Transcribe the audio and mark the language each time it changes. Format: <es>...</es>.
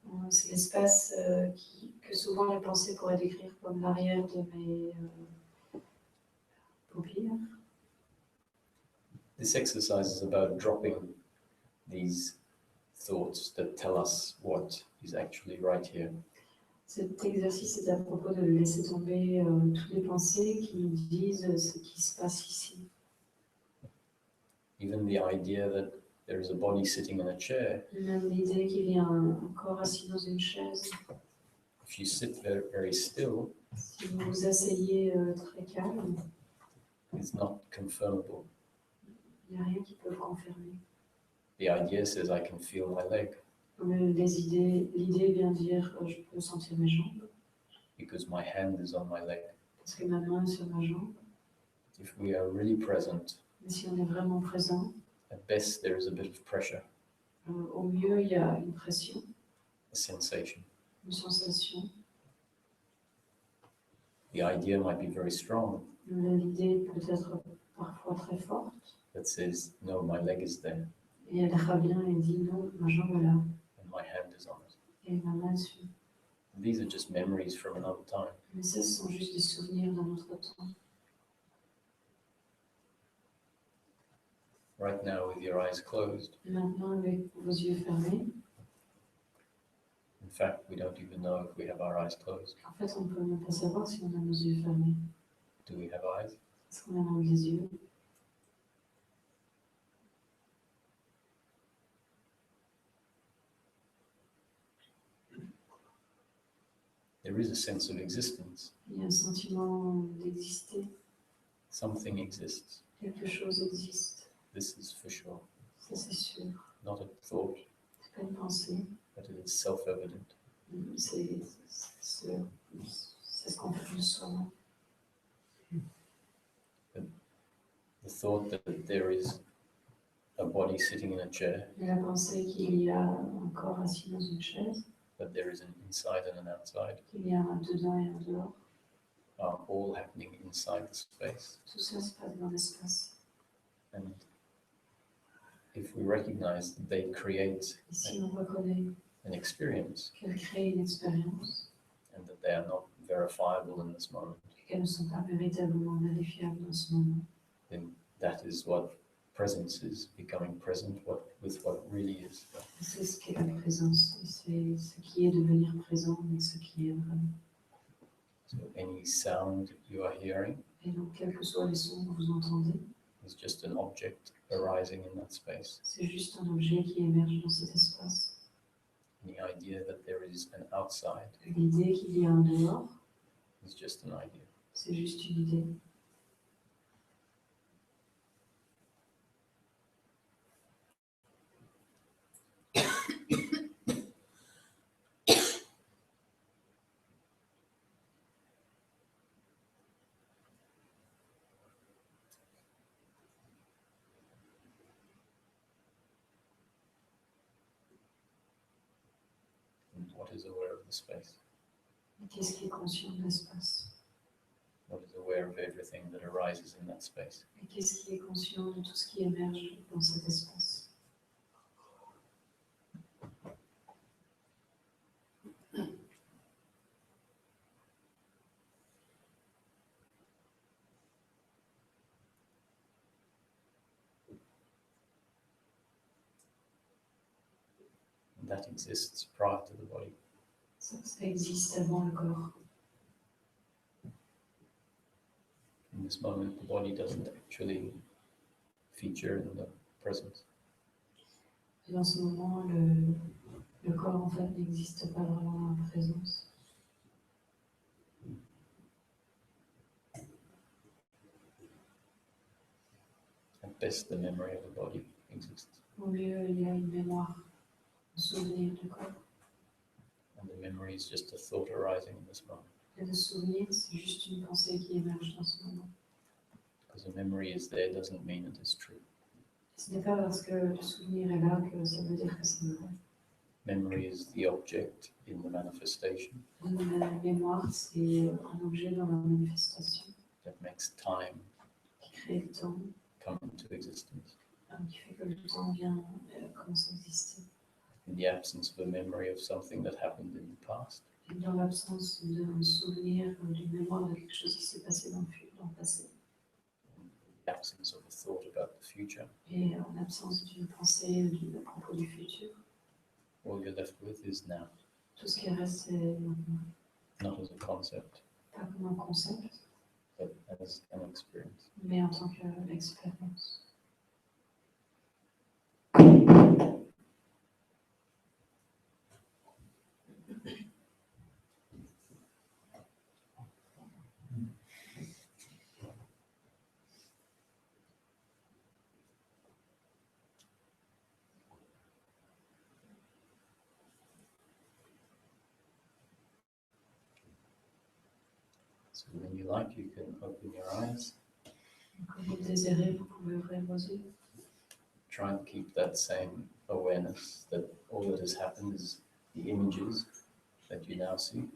<fr>C'est l'espace que souvent les pensées pourraient décrire comme l'arrière de mes paupières.</fr> <en>This exercise is about dropping these thoughts that tell us what is actually right here.</en> <fr>Cet exercice est à propos de laisser tomber toutes les pensées qui nous disent ce qui se passe ici.</fr> <en>Even the idea that there is a body sitting in a chair.</en> <fr>Même l'idée qu'il y a un corps assis dans une chaise.</fr> <en>If you sit very, very still,</en> <fr>Si vous vous asseyez très calme,</fr> <en>it's not confirmable.</en> <fr>il n'y a rien qui peut le confirmer.</fr> <en>The idea says I can feel my leg</en> <fr>L'idée vient dire je peux sentir mes jambes</fr> <en>because my hand is on my leg.</en> <fr>parce que ma main est sur ma jambe.</fr> <en>If we are really present,</en> <fr>Mais si on est vraiment présent,</fr> <en>at best there is a bit of pressure,</en> <fr>au mieux il y a une pression,</fr> <en>a sensation.</en> <fr>une sensation.</fr> <en>The idea might be very strong</en> <fr>L'idée peut être parfois très forte</fr> <en>that says, no, my leg is there</en> <fr>et elle revient et dit non, ma jambe est là</fr> <en>and my hand is on it.</en> <fr>et ma main dessus.</fr> <en>These are just memories from another time.</en> <fr>Mais ça, ce sont juste des souvenirs d'un autre temps.</fr> <en>Right now, with your eyes closed,</en> <fr>Et maintenant, avec vos yeux fermés,</fr> <en>in fact, we don't even know if we have our eyes closed.</en> <fr>en fait, on ne peut même pas savoir si on a nos yeux fermés.</fr> <en>Do we have eyes?</en> <fr>Est-ce qu'on a dans les yeux?</fr> <en>There is a sense of existence.</en> <fr>Il y a un sentiment d'exister.</fr> <en>Something exists.</en> <fr>Quelque chose existe.</fr> <en>This is for sure.</en> <fr>Ça, c'est sûr.</fr> <en>Not a thought,</en> <fr>C'est pas une pensée.</fr> <en>but it is self-evident.</en> <fr>C'est ce qu'on fait de soi.</fr> <en>The thought that there is a body sitting in a chair,</en> <fr>Et la pensée qu'il y a un corps assis dans une chaise,</fr> <en>that there is an inside and an outside,</en> <fr>qu'il y a un dedans et un dehors,</fr> <en>are all happening inside the space.</en> <fr>tout ça se passe dans l'espace.</fr> <en>And if we recognize that they create</en> <fr>Et si on reconnaît</fr> <en>an experience</en> <fr>qu'elles créent une expérience</fr> <en>and that they are not verifiable in this moment,</en> <fr>et qu'elles ne sont pas véritablement vérifiables dans ce moment,</fr> <en>then that is what presence is, becoming present with what really is.</en> <fr>c'est ce qu'est la présence. Et c'est ce qui est devenir présent et ce qui est vraiment.</fr> <en>So any sound you are hearing</en> <fr>Et donc, quels que soient les sons que vous entendez,</fr> <en>is just an object arising in that space.</en> <fr>c'est juste un objet qui émerge dans cet espace.</fr> <en>And the idea that there is an outside</en> <fr>L'idée qu'il y a un dehors,</fr> <en>is just an idea.</en> <fr>c'est juste une idée.</fr> <en>And what is aware of the space?</en> <fr>Et qu'est-ce qui est conscient de l'espace?</fr> <en>What is aware of everything that arises in that space?</en> <fr>Et qu'est-ce qui est conscient de tout ce qui émerge dans cet espace?</fr> <en>That exists prior to the body.</en> <fr>Ça existe avant le corps.</fr> <en>In this moment, the body doesn't actually feature in the presence.</en> <fr>Et dans ce moment, le corps en fait n'existe pas vraiment dans la présence.</fr> <en>At best, the memory of the body exists.</en> <fr>Au mieux, il y a une mémoire, un souvenir du corps.</fr> <en>And the memory is just a thought arising in this moment.</en> <fr>Et le souvenir, c'est juste une pensée qui émerge dans ce moment.</fr> <en>Because the memory is there doesn't mean it is true.</en> <fr>Ce n'est pas parce que le souvenir est là que ça veut dire que c'est vrai.</fr> <en>Memory is the object in the manifestation</en> <fr>La mémoire, c'est un objet dans la manifestation</fr> <en>that makes time</en> <fr>qui crée le temps,</fr> <en>come into existence.</en> <fr>qui fait que le temps vient commence à exister.</fr> <en>In the absence of a memory of something that happened in the past,</en> <fr>Et dans l'absence d'un souvenir, d'une mémoire de quelque chose qui s'est passé dans le passé,</fr> <en>the absence of a thought about the future,</en> <fr>et en l'absence d'une pensée à propos du futur,</fr> <en>all you're left with is now,</en> <fr>tout ce qui reste, c'est maintenant.</fr> <en>not as a concept,</en> <fr>Pas comme un concept,</fr> <en>but as an experience.</en> <fr>mais en tant qu'expérience.</fr> <en>So when you like, you can open your eyes,</en> <fr>Quand vous le désirez, vous pouvez ouvrir vos yeux.</fr> <en>try and keep that same awareness that all that has happened is the images that you now see.</en>